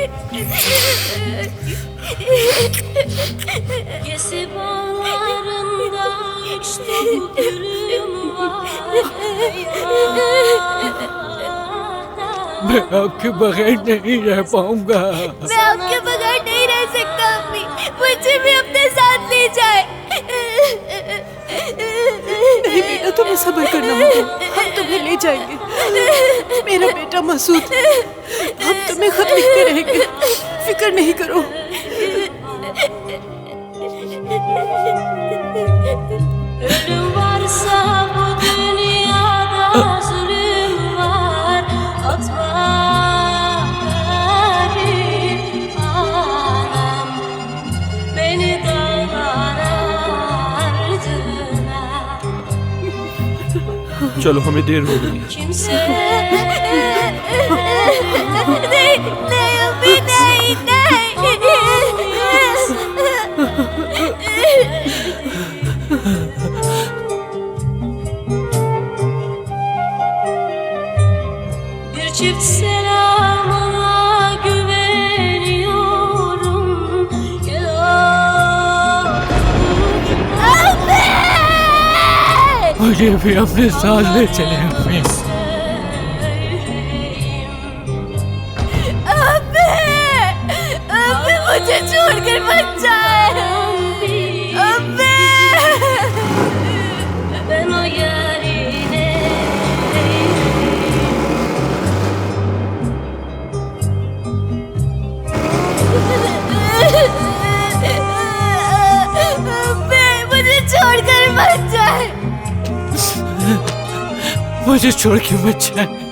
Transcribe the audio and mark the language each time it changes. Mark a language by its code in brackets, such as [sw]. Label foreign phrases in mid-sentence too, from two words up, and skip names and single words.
[tr] Gezi bağlarında işte bu gülüm var. [hi] मैं आपके बगैर नहीं रह पाऊंगा। मैं आपके बगैर नहीं रह सकता अम्मी, मुझे भी अपने साथ ले जाए। नहीं बेटा, तुम्हें सब्र करना होगा, हम तुम्हें ले जाएंगे। मेरा बेटा मसूद, हम तुम्हें खत लिखते रहेंगे, फिक्र नहीं करो। [tr] Ölüm varsa bu dünyada zulüm var. Atma garip anam beni dağlar ardına. [hi] चलो, हमें देर हो गई है। Kimse नहीं नहीं अभी नहीं नहीं [tr] Bir çift selamına güveniyorum. [hi] मुझे भी अपने साथ ले चले अम्मी। अम्मी मुझे छोड़कर मत जाए अम्मी [tr] ben o yarine [hi] अम्मी मुझे छोड़कर मत जाए मुझे छोड़ के मत जाए।